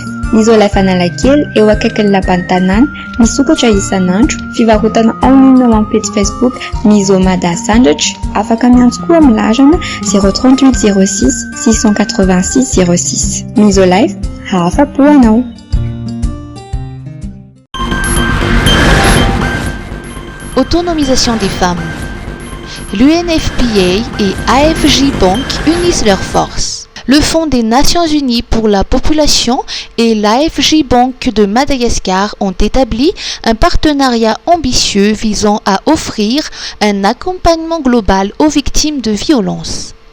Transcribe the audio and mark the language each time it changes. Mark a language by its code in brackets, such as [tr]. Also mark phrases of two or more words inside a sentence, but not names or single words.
[mg] Misolife Analakely eo akaikin'ny lapan'ny tanàna, misokatra isan'andro, fivarotana online ao amin'ny page Facebook Miso Mada Sandratra, afaka miantso koa amin'ny larana 038 06 686 06. Misolife, hafa-po anao. [fr] Autonomisation des femmes. L'UNFPA et AFJ Bank unissent leurs forces. Le Fonds des Nations Unies pour la Population et l'AFJ Bank de Madagascar ont établi un partenariat ambitieux visant à offrir un accompagnement global aux victimes de violences.